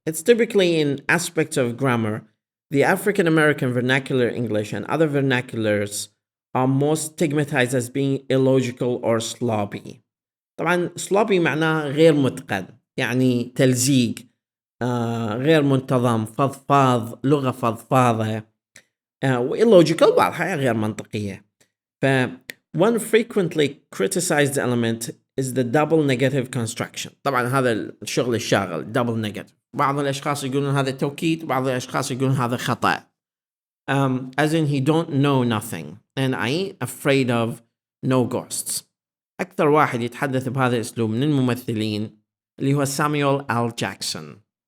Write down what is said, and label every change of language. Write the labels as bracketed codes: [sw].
[en] It's typically in aspects of grammar. The African American vernacular English and other vernaculars are most stigmatized as being illogical or sloppy. [ar] طبعا sloppy معناه غير متقن يعني تلزيق غير منتظم فضفاض لغة فضفاضة illogical بعضها غير منطقية. [en] ف one frequently criticized element is the double negative construction. [ar] طبعا هذا الشغل الشاغل double negative. بعض الأشخاص يقولون هذا توكيد بعض الأشخاص يقولون هذا خطأ. [en] As in he don't know nothing and I ain't afraid of no ghosts. [ar] أكثر واحد يتحدث بهذا الأسلوب من الممثلين اللي هو سامويل آل جاكسون.